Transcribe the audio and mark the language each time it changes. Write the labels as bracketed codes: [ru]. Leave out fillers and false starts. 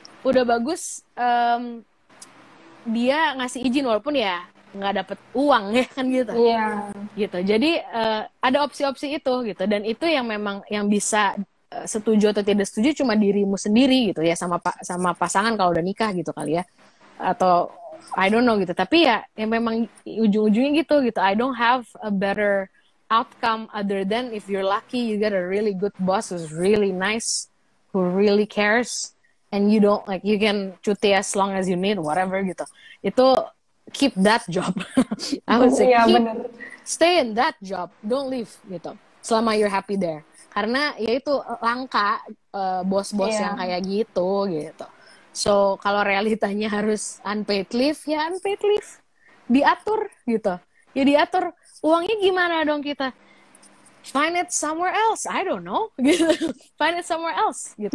[id] Udah bagus dia ngasih izin walaupun ya nggak dapet uang ya kan gitu. Gitu. Jadi ada opsi-opsi itu gitu, dan itu yang memang yang bisa setuju atau tidak setuju cuma dirimu sendiri gitu ya, sama pasangan kalau udah nikah gitu kali ya, atau [en] I don't know [id] gitu. Tapi ya memang ujung-ujungnya gitu. [en] I don't have a better outcome other than if you're lucky you get a really good boss who's really nice, who really cares, and you don't like you can cuti as long as you need whatever gitu. Itu keep that job. I would say stay in that job, don't leave gitu. [id] Selama [en] you're happy there. [id] Karena ya itu langka bos-bos yang kayak gitu. So kalau realitanya harus unpaid leave, ya unpaid leave. Diatur gitu. Ya diatur. Uangnya gimana dong kita? [en] Find it somewhere else. I don't know. Gitu. Find it somewhere else. Gitu.